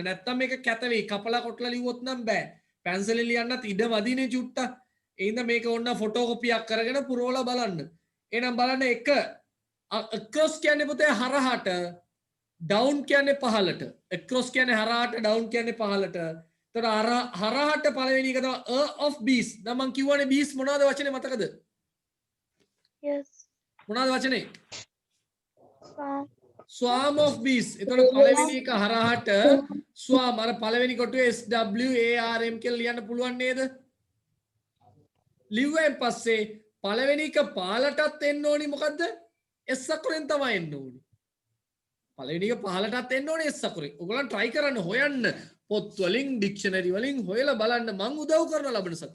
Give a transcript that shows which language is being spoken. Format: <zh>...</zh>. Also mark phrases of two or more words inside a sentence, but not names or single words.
<si>නැත්තම් මේක කැත වෙයි. කපලා කොටලා ලිව්වොත් නම් බෑ. පැන්සලෙන් ලියන්නත් ඉඩ මදිනේ චුට්ටක්. ඒ හින්දා මේක ඕන්න ෆොටෝකොපියක් කරගෙන පුරවලා බලන්න. එහෙනම් බලන්න එක across කියන්නේ පුතේ හරහාට down කියන්නේ පහළට. across කියන්නේ හරහාට down කියන්නේ පහළට. එතකොට හරහාට පළවෙනි එක තමයි</si> <en>of bees.</en> <si>දැන් මං කිව්වනේ bees මොනවද වචනේ මතකද?</si> <en>Yes.</en> <si>මොනවද වචනේ?</si> <en>Swarm. swarm of bees.</en> <si>එතකොට පළවෙනි එක හරහාට swarm අර පළවෙනි කොටුවේ SWARM කියලා ලියන්න පුළුවන් නේද? ලිව්වෙන් පස්සේ පළවෙනි එක පහළටත් එන්න ඕනි මොකද්ද? S අකුරෙන් තමයි එන්න ඕනි. පළවෙනි එක පහළටත් එන්න ඕනේ S අකුරෙන්. ඔයගොල්ලන් try කරන්න හොයන්න පොත් වලින් ඩික්ෂනරි වලින් හොයලා බලන්න මං උදව් කරන ලබන සතිය.</si>